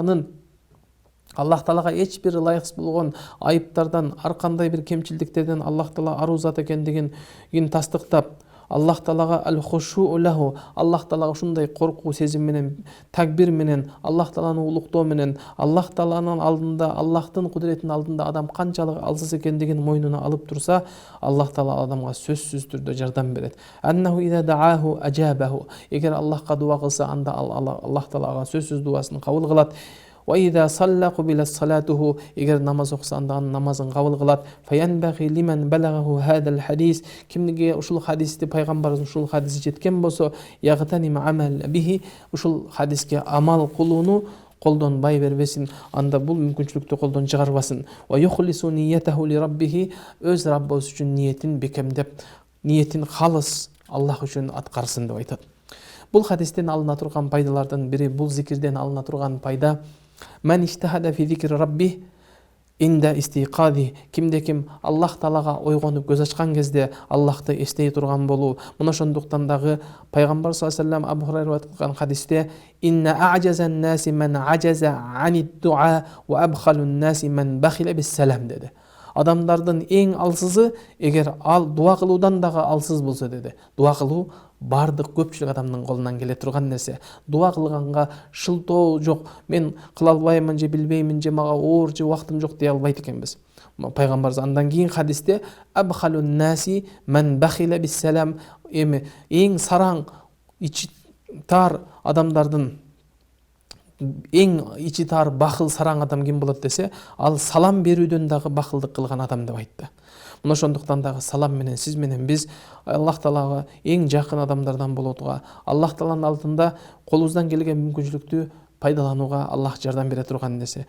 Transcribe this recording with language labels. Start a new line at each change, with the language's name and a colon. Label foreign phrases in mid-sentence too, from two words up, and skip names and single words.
Kyrgyz: Таалага эч бир ылайыксыз болгон айыптардан, ар кандай бир кемчилдиктерден Аллах Таала аруу зат экендигин тастыктап, Аллах Таалага
Arabic: الخشوع له,
Kyrgyz: Аллах Таалага ушундай коркуу сезим менен, такбир менен, Аллах Тааланы улуктоо менен, Аллах Тааланын алдында, Аллахтын кудретинин алдында адам канчалык алсыз экендигин мойнуна алып турса, Аллах Таала адамга сөзсүз түрдө жардам берет.
Arabic: أنه إذا دعاه أجابه,
Kyrgyz: эгер Аллахка дуа кылса, анда Аллах Таалага сөзсүз дуасын кабыл кылат.
Arabic: وإذا صلى قبلت صلاته,
Kyrgyz: эгер намаз окуса, анда намазын кабыл кылат.
Arabic: فينبغي لمن بلغه هذا الحديث,
Kyrgyz: кимге ушул хадисти пайгамбарыбыз ушул хадиси жеткен болсо,
Arabic: يغتنم عمل به,
Kyrgyz: ушул хадиске амал кылууну колдонбай бербесин, анда бул мүмкүнчүлүктү колдон чыгарбасын.
Arabic: ويخلص نيته لربه,
Kyrgyz: өз Раббыбыз үчүн ниетин бекемдеп, ниетин халыс Аллах үчүн аткарсын деп айтат. Бул хадистен алына турган пайдалардын бири, бул зикирден алына турган пайда,
Arabic: من استيقظ في ذكر ربه عند استيقاظه,
Kyrgyz: кимде ким Аллах Таалага ойгонуп көз ачкан кезде Аллахты эстей турган болуу. Мына ошондуктан дагы пайгамбар
Arabic: صلى الله عليه وسلم
Kyrgyz: Абу Хурайра айткан хадисте
Arabic: إن أعجز الناس من عجز عن الدعاء وأبخل الناس من بخل بالسلام
Kyrgyz: dedi. Адамдардын эң алсызы эгер ал дуа кылуудан дагы алсыз болсо dedi. Дуа кылуу бардык көпчүлүк адамдын колунан келе турган нерсе. Дуа кылганга шылтоо жок, мен кыла албаймын же билбеймин же мага оор же убактым жок дей албайт экенбиз. Пайгамбарыбыз андан кийин хадисте
Arabic: أبخل الناس من بخل بالسلام,
Kyrgyz: эң сараң ичи тар адамдардын эң ичи тар бахыл сараң адам ким болот десе, ал салам берүүдөн дагы бахылдык кылган адам деп айтты. Мына ошондуктан дагы салам менен сиз менен биз Аллах Таалага эң жакын адамдардан болууга, Аллах Тааланын алдында колубуздан келген мүмкүнчүлүктү пайдаланууга Аллах жардам бере турган нерсе.